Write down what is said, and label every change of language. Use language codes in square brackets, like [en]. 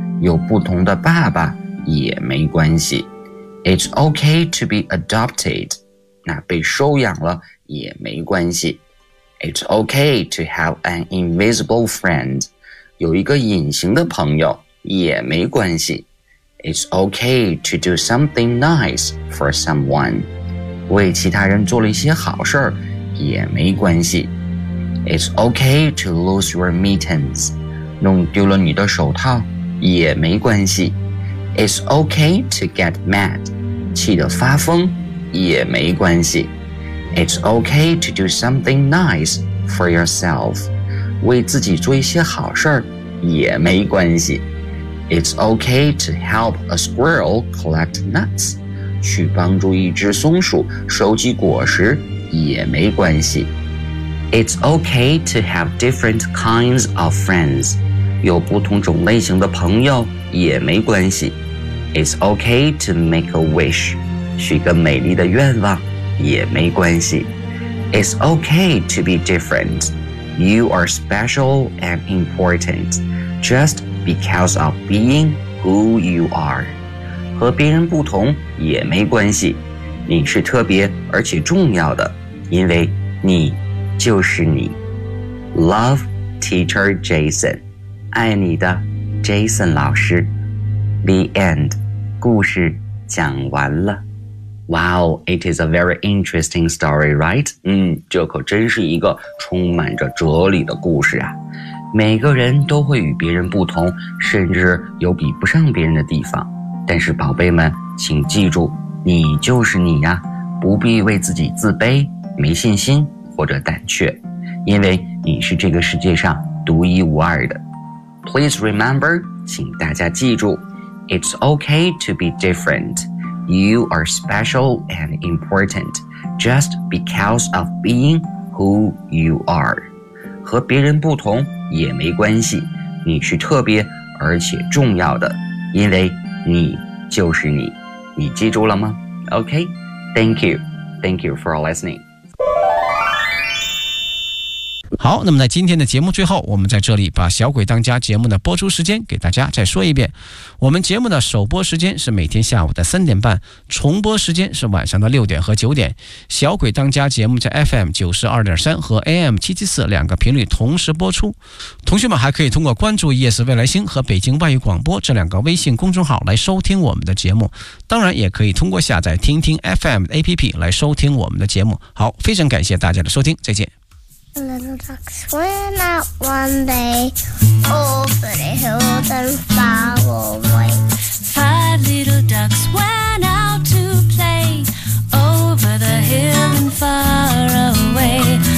[zh] 有不同的爸爸也没关系。 [en] It's okay to be adopted. [zh] 那被收养了也没关系。 [en] It's okay to have an invisible friend. [zh] 有一个隐形的朋友也没关系。 [en] It's okay to do something nice for someone. [zh] 为其他人做了一些好事儿也没关系。 [en] It's okay to lose your mittens. [zh] 弄丢了你的手套也没关系。 [en] It's okay to get mad. [zh] 气得发疯也没关系。 [en] It's okay to do something nice for yourself. [zh] 为自己做一些好事儿也没关系。 [en] It's okay to help a squirrel collect nuts. [zh] 去帮助一只松鼠收集果实也没关系。 [en] It's okay to have different kinds of friends. [zh] 有不同种类型的朋友也没关系。 [en] It's okay to make a wish. [zh] 许个美丽的愿望也没关系。 [en] It's okay to be different. You are special and important just because of being who you are. [zh] 和别人不同也没关系。你是特别而且重要的，因为你就是你。 [en] Love, Teacher Jason. [zh] 爱你的 Jason 老师。 [en] The end. [zh] 故事讲完了。 [en] Wow, it is a very interesting story, right? [zh] 这可真是一个充满着哲理的故事啊。每个人都会与别人不同，甚至有比不上别人的地方。但是宝贝们，请记住，你就是你呀，不必为自己自卑、没信心或者胆怯，因为你是这个世界上独一无二的。 [en] Please remember, [zh] 请大家记住， [en] It's okay to be different. You are special and important just because of being who you are. [zh] 和别人不同也没关系，你是特别而且重要的，因为你就是你。你记住了吗？ [en] OK, thank you. Thank you for listening. [zh] 好，那么在今天的节目最后，我们在这里把小鬼当家节目的播出时间给大家再说一遍。我们节目的首播时间是每天下午的3:30，重播时间是晚上的6:00和9:00。小鬼当家节目在 FM92.3 和 AM774 两个频率同时播出。同学们还可以通过关注 ES 未来星和北京外语广播这两个微信公众号来收听我们的节目。当然也可以通过下载听听 FM 的 APP 来收听我们的节目。好，非常感谢大家的收听，再见。 [en] A little ducks went out one day over the hills and far away. Five little ducks went out to play over the hill and far away.